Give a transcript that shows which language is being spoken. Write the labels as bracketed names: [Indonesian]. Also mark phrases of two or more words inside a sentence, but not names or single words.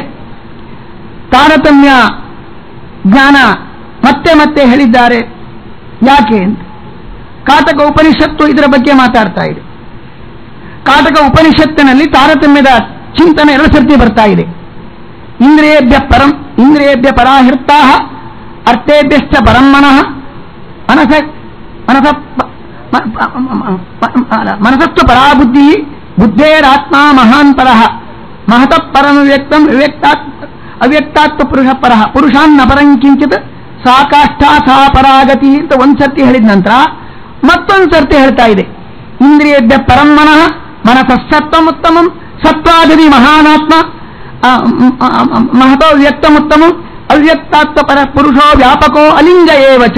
[Kannada] ತಾರತಮ್ಯ ಜ್ಞಾನ ಮತ್ತೆ ಮತ್ತೆ ಹೇಳಿದ್ದಾರೆ. ಯಾಕೆ ಅಂತ ಕಾಟಕ ಉಪನಿಷತ್ತು ಇದರ ಬಗ್ಗೆ ಮಾತಾಡ್ತಾ ಇದೆ. ಕಾಟಕ ಉಪನಿಷತ್ತಿನಲ್ಲಿ ತಾರತಮ್ಯದ ಚಿಂತನೆ 2 ಸರ್ತಿ ಬರ್ತಾ ಇದೆ. [Sanskrit] ಇಂದ್ರಿಯೇಭ್ಯ ಪರಾಹೃತಾ ಅರ್ಥೇಭ್ಯಶ್ಚ ಪರಂ ಮನಸಸ್ತು ಪರಾಬುದ್ಧಿ ಬುದ್ಧೇರಾತ್ಮ ಮಹಾಂತರಃ ಮಹತಃ ಪರಮವ್ಯಕ್ತಂ ಅವ್ಯಕ್ತಾತ್ವ ಪುರುಷ ಪರಃ ಪುರುಷಾನ್ನ ಪರಂ ಕಿಂಚಿತ್ ಸಾ ಕಾಷ್ಠಾ ಸಾ ಪರಾಗತಿ [Kannada] ಅಂತ ಒಂದ್ಸರ್ತಿ ಹೇಳಿದ ನಂತರ ಮತ್ತೊಂದು ಸರ್ತಿ ಹೇಳ್ತಾ ಇದೆ. [Sanskrit] ಇಂದ್ರಿಯೇಭ್ಯ ಪರಂ ಮನಸತ್ವಮುತ್ತಮಂ ಸತ್ವಾದಿ ಮಹಾನಾತ್ಮ ಮಹತೋ ವ್ಯಕ್ತಮುತ್ತಮಂ ಅವ್ಯಕ್ತಾತ್ವ ಪರ ಪುರುಷೋ ವ್ಯಾಪಕೋ ಅಲಿಂಗ ಏವಚ.